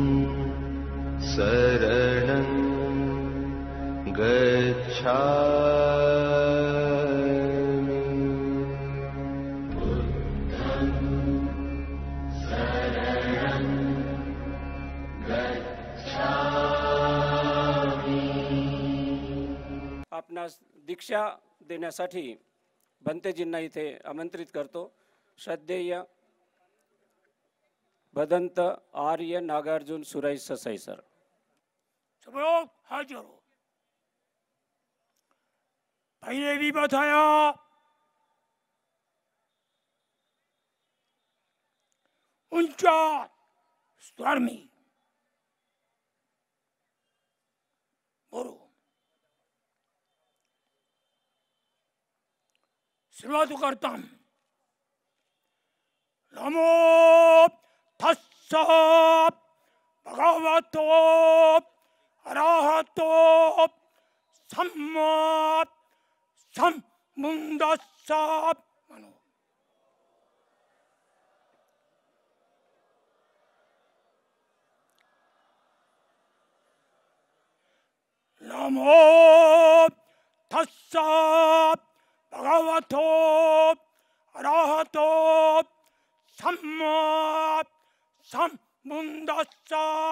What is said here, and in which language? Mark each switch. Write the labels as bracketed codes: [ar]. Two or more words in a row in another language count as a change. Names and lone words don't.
[pi] शरणं गच्छामि बुद्धं शरणं गच्छामि। [mr] आपणास दीक्षा देण्यासाठी भंतेजींना इथे आमंत्रित करतो। श्रद्धेय भदंत आर्य नागार्जुन सुराई ससाई सर। [hi] सब लोग हाथ जोड़ो। पहले भी बताया ऊंचा स्वर में बोलो। शुरुआत करता हूं। [pi] नमो तस्सा भगवतो अरहतो सम्मा सम्बुद्धस्सा। मनो नमो तस्सा भगवतो अरहतो सम्मा सम्बुद्धस्सा।